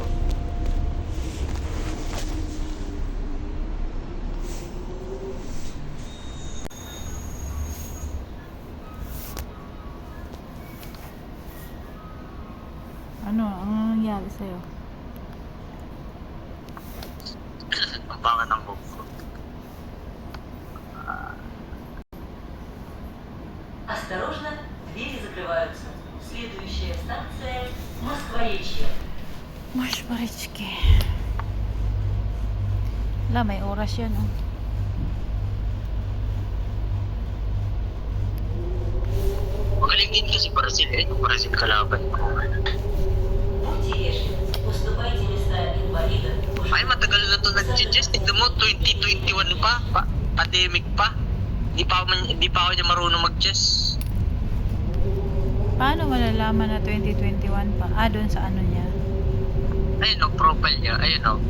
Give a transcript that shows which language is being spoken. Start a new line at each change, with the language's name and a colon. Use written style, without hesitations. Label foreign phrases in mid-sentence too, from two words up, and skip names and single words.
Filipino: Ano nangyari sa'yo? Ang baka ng buhok ko.
Russian: Осторожно, двери закрываются. Следующая станция Москворечье.
Filipino: Marshbaritsky. Wala, may oras yan, oh. Magaling din kasi Brazil eh. Yung Brazil kalaban ko.
Russian: Будьте вежливы. Уступайте места инвалидам.
Filipino: Ay, matagal na to nag-chess. Tignan mo, 2021 pa. Pandemic pa. Di pa ako niya marunong mag-chess. Paano malalaman na 2021 pa? Doon sa ano niya? Ayun o, profile niya. Ayun o.